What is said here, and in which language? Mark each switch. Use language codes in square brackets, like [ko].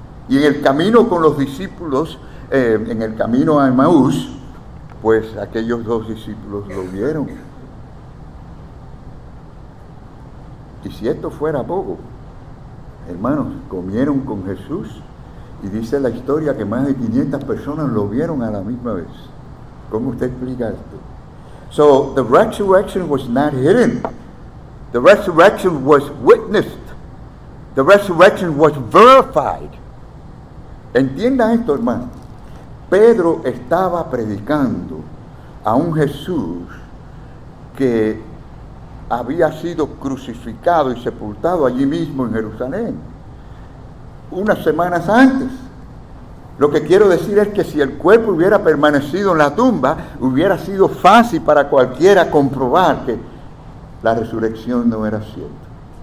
[es] Y en el camino con los discípulos, en el camino a Emaús, pues aquellos dos discípulos lo vieron. Y si esto fuera poco, hermanos, comieron con Jesús y dice la historia que más de 500 personas lo vieron a la misma vez. ¿Cómo usted explica esto? [en] So, the resurrection was not hidden. The resurrection was witnessed. The resurrection was verified. [es] Entienda esto, hermano. Pedro estaba predicando a un Jesús que había sido crucificado y sepultado allí mismo en Jerusalén, unas semanas antes. Lo que quiero decir es que si el cuerpo hubiera permanecido en la tumba, hubiera sido fácil para cualquiera comprobar que la resurrección no era cierta.